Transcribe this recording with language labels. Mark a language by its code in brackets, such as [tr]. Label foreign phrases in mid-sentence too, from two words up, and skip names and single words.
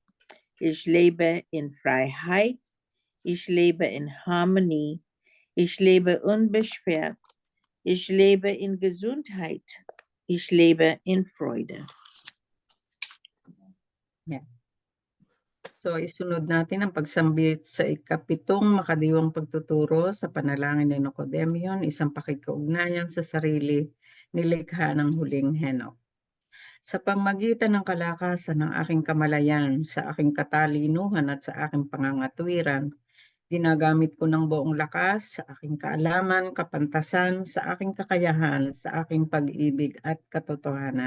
[de] Ich lebe in Freiheit. Ich lebe in Harmonie. Ich lebe unbeschwert. Ich lebe in Gesundheit. Ich lebe in Freude. yeah. So, [tl] isunod natin ang pagsambit sa ikapitong makadiwang pagtuturo sa panalangin ni Nocodemion, isang pakikaugnayan sa sarili, nilikha ng huling Henok. Sa pamagitan ng kalakasan ng aking kamalayan, sa aking katalinuhan at sa aking pangangatwiran, ginagamit ko ng buong lakas sa aking kaalaman, kapantasan, sa aking kakayahan, sa aking pag-ibig at katotohanan.